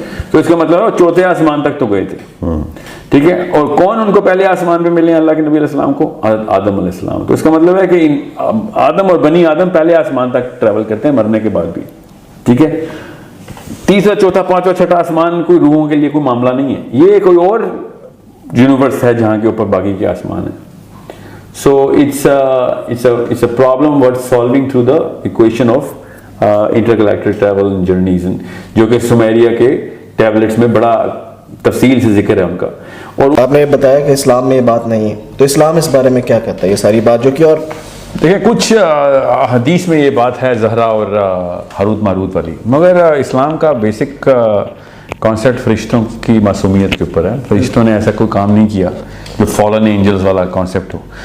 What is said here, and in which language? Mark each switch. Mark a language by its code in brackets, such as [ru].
[ur] تو اس کا مطلب ہے چوتھے آسمان تک تو گئے تھے. ٹھیک ہے, اور کون ان کو پہلے آسمان پہ ملے ہیں اللہ کے نبی علیہ السلام کو؟ آدم علیہ السلام. تو اس کا مطلب ہے کہ آدم اور بنی آدم پہلے آسمان تک ٹریول کرتے ہیں مرنے کے بعد بھی. ٹھیک ہے, تیسرا چوتھا پانچواں چھٹا آسمان کوئی روحوں کے لیے کوئی معاملہ نہیں ہے, یہ کوئی اور یونیورس ہے جہاں کے اوپر باقی کے آسمان ہیں. [en] So it's a problem worth solving through the equation of intergalactic travel and journeys, [ur] جو کہ سمیریا کے ٹیبلٹس میں بڑا تفصیل سے ذکر ہے ان کا. اور آپ نے بتایا کہ اسلام میں یہ بات نہیں ہے, تو اسلام اس بارے میں کیا کہتا ہے یہ ساری بات جو کہ, اور دیکھیں کچھ حدیث میں یہ بات ہے زہرا اور ہاروت ماروت والی, مگر اسلام کا بیسک کانسیپٹ فرشتوں کی معصومیت کے اوپر ہے. فرشتوں نے ایسا کوئی کام نہیں کیا جو فالن اینجلز والا کانسیپٹ ہو.